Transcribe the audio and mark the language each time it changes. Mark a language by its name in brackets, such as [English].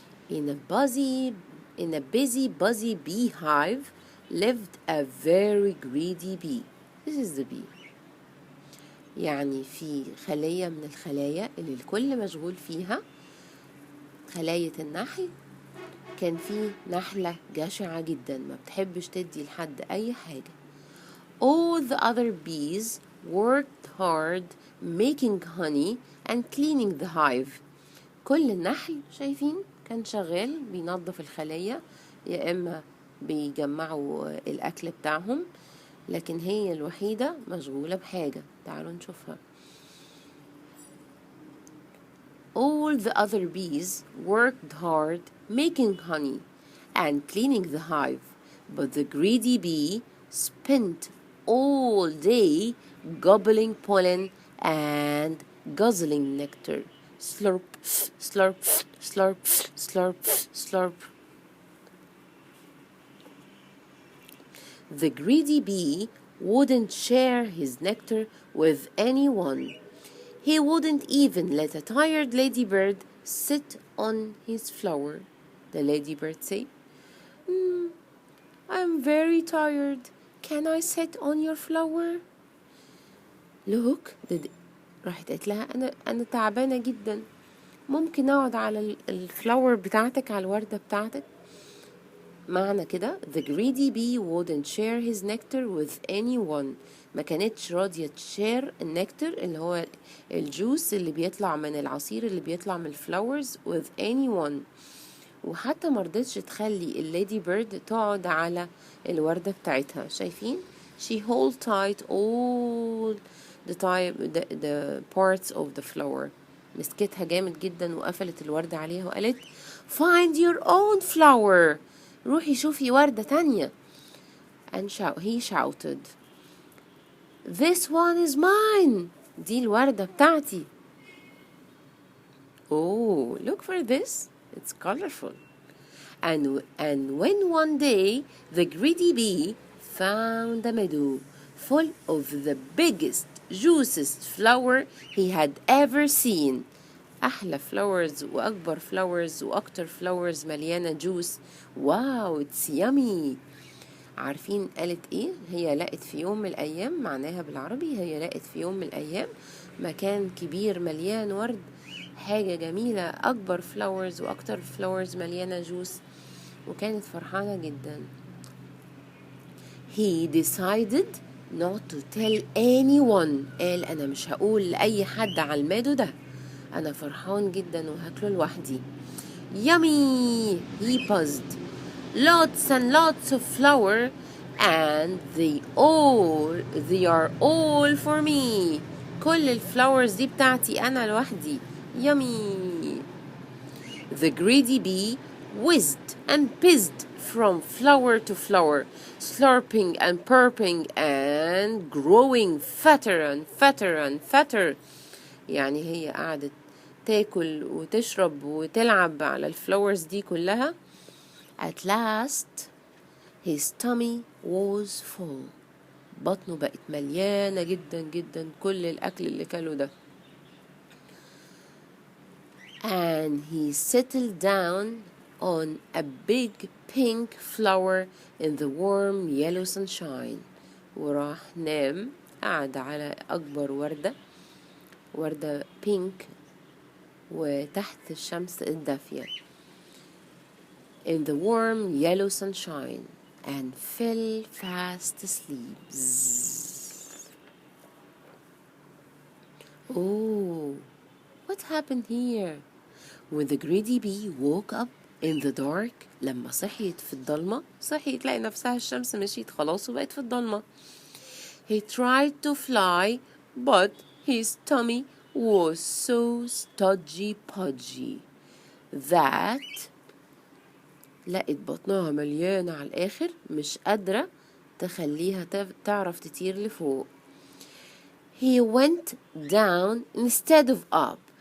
[English] In a busy buzzy beehive lived a very greedy bee. This is the bee. [Arabic] يعني في خلية من الخلايا اللي الكل مشغول فيها، خلاية النحل، كان في نحلة جشعة جدا ما بتحبش تدي لحد أي حاجة. [English] All the other bees worked hard making honey and cleaning the hive. [Arabic] كل النحل شايفين كان شغال بينظف الخلايا، يا إما بيجمعوا الأكل بتاعهم، لكن هي الوحيدة مشغولة بحاجة. تعالوا نشوفها. [English] All the other bees worked hard making honey and cleaning the hive, but the greedy bee spent all day gobbling pollen and guzzling nectar. Slurp, slurp, slurp, slurp, slurp. The greedy bee wouldn't share his nectar with anyone. He wouldn't even let a tired ladybird sit on his flower. The ladybird said, I'm very tired. Can I sit on your flower? Look, [Arabic] راحت قالت لها أنا تعبانة جدا، ممكن أقعد على الفلاور بتاعتك، على الوردة بتاعتك. معنى كده [English] the greedy bee wouldn't share his nectar with anyone. [Arabic] ما كانتش راضية تشير النكتر اللي هو الجوس اللي بيطلع من العصير اللي بيطلع من الفلاورز [English] with anyone. [Arabic] وحتى مرضتش تخلي الليدي بيرد تقعد على الوردة بتاعتها. شايفين؟ [English] she hold tight all the parts of the flower. [Arabic] مسكتها جامد جدا وقفلت الوردة عليها وقالت [English] find your own flower. [Arabic] روحي شوفي وردة تانية. [English] and he shouted this one is mine. [Arabic] دي الوردة بتاعتي. [English] oh look for this, it's colorful. and when one day the greedy bee found a meadow full of the biggest juiciest flower he had ever seen. [Arabic] أحلى flowers وأكبر flowers وأكتر flowers مليانة جوس. [English] Wow it's yummy. [Arabic] عارفين قالت ايه؟ هي لقت في يوم من الأيام، معناها بالعربي هي لقت في يوم من الأيام مكان كبير مليان ورد، حاجة جميلة، أكبر flowers وأكتر flowers مليانة جوس، وكانت فرحانة جدا. [English] He decided not to tell anyone. [Arabic] قال أنا مش هقول لأي حد على المادو ده، أنا فرحان جدا وهاكله لوحدي. [English] Yummy! He buzzed. Lots and lots of flour and they are all for me. [Arabic] كل الفلاورز دي بتاعتي أنا لوحدي. [English] Yummy! The greedy bee whizzed and pizzed from flower to flower, slurping and purping and growing fatter and fatter and fatter. [Arabic] يعني هي قعدت تاكل وتشرب وتلعب على الفلاورز دي كلها. [English] At last his tummy was full. [Arabic] بطنه بقت مليانة جدا جدا كل الأكل اللي كله ده. [English] And he settled down on a big pink flower in the warm yellow sunshine. [Arabic] وراح نام، قعد على أكبر وردة بينك وتحت الشمس الدافية [English] in the warm yellow sunshine and fell fast asleep. Oh, what happened here? When the greedy bee woke up in the dark, [Arabic] لما صحيت في الضلمة، صحيت لقى نفسها الشمس مشيت خلاص وبقت في الضلمة. [English] He tried to fly, but his tummy was so stodgy pudgy that [Arabic] لقت بطنها مليانة على الآخر، مش قادرة تخليها تعرف تطير لفوق. [English] He went down instead of up